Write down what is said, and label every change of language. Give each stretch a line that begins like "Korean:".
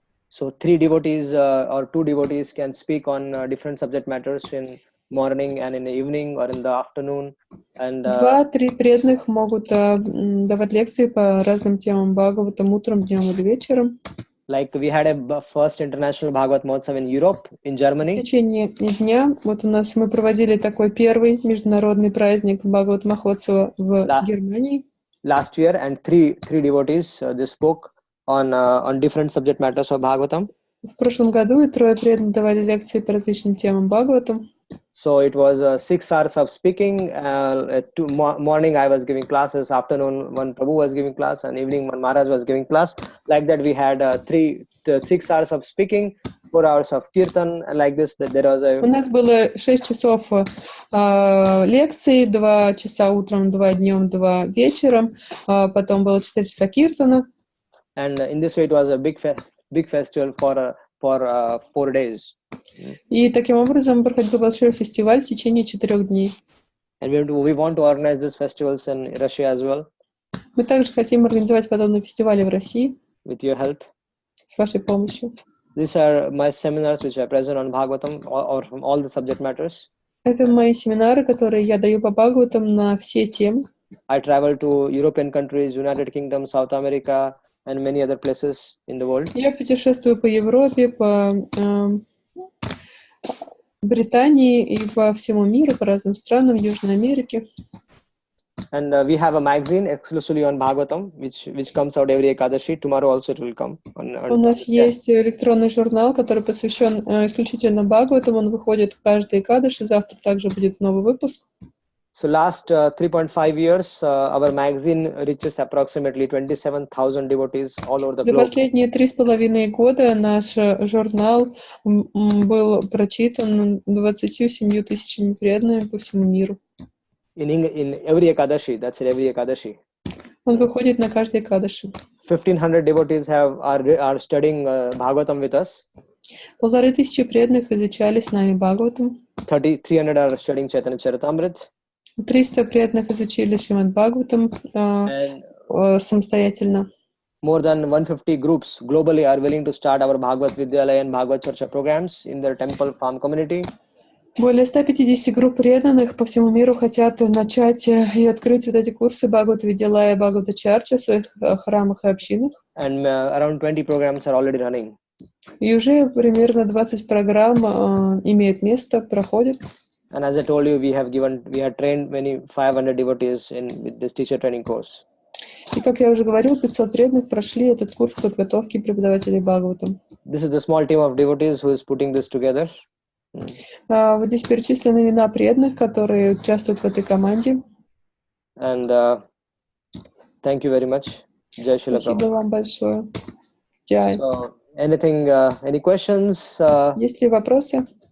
English: So 3 devotees or 2 devotees can speak on different subject matters in morning and in the evening or in the afternoon. And
Russian: 2-3 преданных могут давать лекции по разным темам Бхагаватам утром, днем или вечером.
English: Like we had a first international Bhagavad Mahotsav in Europe, in Germany.
Russian: В течение дня мы проводили такой первый международный праздник Бхагават Махотсава в Германии.
English: Last year, and 3 devotees they spoke on different subject matters of Bhagavatam.
Russian: В прошлом году и 3 преданных давали лекции по различным темам Бхагаватам.
English: So it was 6 hours of speaking. Morning I was giving classes, afternoon one Prabhu was giving class, and evening one Maharaj was giving class. Like that we had 6 hours of speaking, 4 hours of kirtan, and like this that there was a...
Russian: У нас было 6 часов лекций, 2 часа утром, 2 днем, 2 вечером, потом было 4 часа киртана.
English: And in this way it was a big festival for 4 days.
Russian: И таким образом проходил большой фестиваль в течение 4 дней.
English: And we want to organize these festivals in Russia as well.
Russian: Мы также хотим организовать подобные фестивали в России.
English: With your help.
Russian: С вашей помощью.
English: These are my seminars which I present on Bhagavatam or from all the subject matters.
Russian: Это мои семинары, которые я даю по Бхагаватам на все темы.
English: I travel to European countries, United Kingdom, South America, and many other places in the world.
Russian: Я путешествую по Европе, по Британии и по всему миру, по разным странам Южной Америки.
English: And we have a magazine exclusively on Bhagavatam, which comes out every Ekadashi. Tomorrow also it will come.
Russian: У нас есть электронный журнал, который посвящен исключительно Бхагаватам. Он выходит каждый Экадаши. Завтра также будет новый выпуск.
English: So last 3.5 years, our magazine reaches approximately 27,000 devotees all over the globe.
Russian: За последние 3,5 года наш журнал был прочитан 27 тысячами преданными по всему миру.
English: In every Ekadashi, that's every Ekadashi.
Russian: Он выходит на каждый Экадаши.
English: 1,500 devotees are studying Bhagavatam with us.
Russian: 1500 преданных изучали с нами Бхагаватам.
English: 300 are studying Chaitanya Charitamrita. 300
Russian: преданных изучили Шримад Бхагаватам самостоятельно.
English: More than 150 groups globally are willing to start our Bhagavad Vidyalaya and Bhagavad Charcha programs in their temple farm community.
Russian: Более 150 групп преданных по всему миру хотят начать и открыть вот эти курсы Бхагавата Видялая и Бхагавата Чарча в своих храмах и общинах.
English: And around 20 programs are already running.
Russian: И уже примерно 20 программ имеют место, проходят.
English: And as I told you, we have trained many 500 devotees with this teacher training course.
Russian: И как я уже говорил, 500 преданных прошли этот курс подготовки преподавателей Бхагаватам.
English: This is the small team of devotees who is putting this together.
Russian: Вот здесь перечислены имена преданных, которые участвуют в этой команде.
English: And thank you very much. Jai Shila
Russian: Спасибо
English: Prabhupada.
Russian: вам большое. Jai.
English: So, any questions?
Russian: Есть ли вопросы?